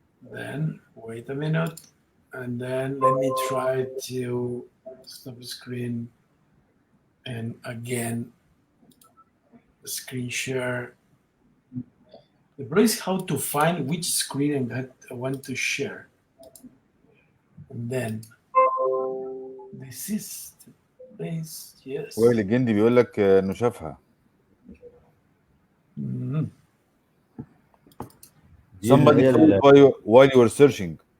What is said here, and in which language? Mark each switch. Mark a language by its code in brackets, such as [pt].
[en] Then wait a minute, and then let me try to stop the screen, and again, screen share. The problem is how to find which screen I want to share. And then this is the place, yes. [ar] وائل الجندي بيقول لك انه شافها. Mhm. [en] Somebody told while you were searching.